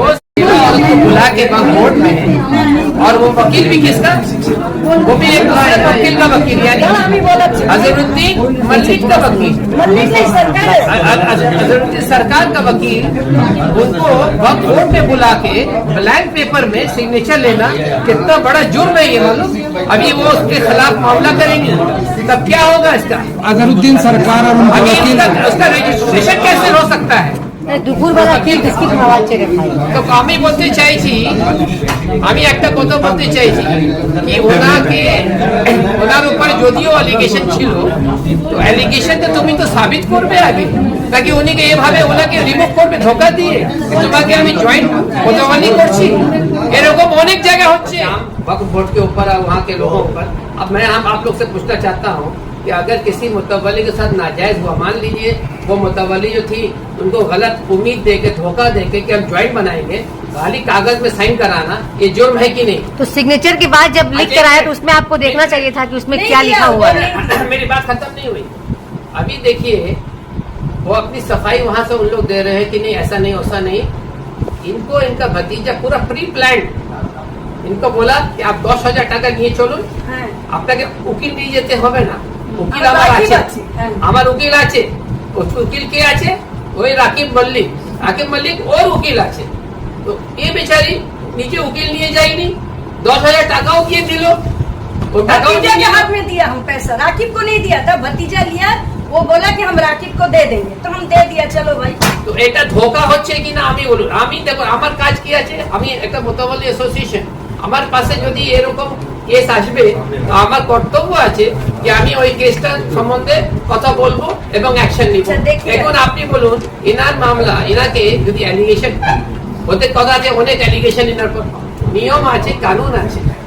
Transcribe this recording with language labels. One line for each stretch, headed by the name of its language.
Hindi: वो बुला के कोर्ट में, और वो वकील भी किसका, वो भी एक वकील का वकील, यानी अजहरुद्दीन मलिक का वकील, अजहरुद्दीन सरकार का वकील, उनको वक्त कोर्ट में बुला के ब्लैंक पेपर में सिग्नेचर लेना कितना बड़ा जुर्म है ये मालूम। अभी वो उसके खिलाफ मामला करेंगे तब क्या होगा इसका? अजहरुद्दीन सरकार और उनका अभी वकील उसका रजिस्ट्रेशन कैसे हो सकता है?
Bangla: দুপুর বেলা কি বিস্কিট খাওয়া ছেড়ে খাই। তো আমি বলতে চাইছি, আমি একটা কথা বলতে চাইছি কি ওনার উপর যদিও অ্যালিগেশন ছিল, তো অ্যালিগেশনটা তুমি তো সাবিত করবে আগে, নাকি উনিকে এভাবে ওনাকে রিমুভ করবে ধোকা দিয়ে তোমাকে আমি জয়েন্ট মোতাবালি করছি। এরকম অনেক জায়গা হচ্ছে
Hindi: वक्फ बोर्ड के ऊपर और वहाँ के लोगों पर। अब मैं आप लोग से पूछना चाहता हूँ कि अगर किसी मुतवल्ली के साथ नाजायज हुआ, मान लीजिए वो मुतवल्ली जो थी उनको गलत उम्मीद देके धोखा देके कि हम ज्वाइंट बनाएंगे, खाली कागज में साइन कराना ये जुर्म है कि नहीं? तो सिग्नेचर के बाद जब लिख कर आया तो उसमें आपको देखना चाहिए था कि उसमें क्या लिखा हुआ है। मेरी बात खत्म नहीं हुई। अभी देखिए वो अपनी सफाई वहाँ से उन लोग दे रहे हैं कि नहीं ऐसा नहीं वैसा नहीं। इनको इनका भतीजा पूरा प्री प्लान, इनको बोला कि आप
Bangla: 10,000 টাকা নিয়ে চলুন, আপনাকে উকিল নিয়ে যেতে হবে না, উকিল আমার আছে, আমার উকিল আছে। উকিল কে আছে? ওই রাকিব মল্লিক ওর উকিল আছে। তো এই বেচারি নিজে উকিল নিয়ে যায়নি, 10,000 টাকাও দিয়ে দিল।
Hindi: वो भतीजा के हाथ में दिया हम पैसा, राकिब को नहीं दिया था, भतीजा लिया। वो बोला कि हम राकिब को दे देंगे, तो हम दे दिया। चलो भाई,
Bangla: তো এটা ধোকা হচ্ছে কিনা আমি বলুন। আমি দেখো আমার কাজ কি আছে, আমি একটা মুতাওয়াল্লি অ্যাসোসিয়েশন, আমার পাশে যদি এরকম কেস আসবে তো আমার কর্তব্য আছে যে আমি ওই কেসটা সম্বন্ধে কথা বলবো এবং অ্যাকশন নিব। এখন আপনি বলুন ইনার মামলা, ইনাকে যদি অ্যালিগেশন হতে কথা আছে, অনেক অ্যালিগেশন ইনার পর, নিয়ম আছে, কানুন আছে।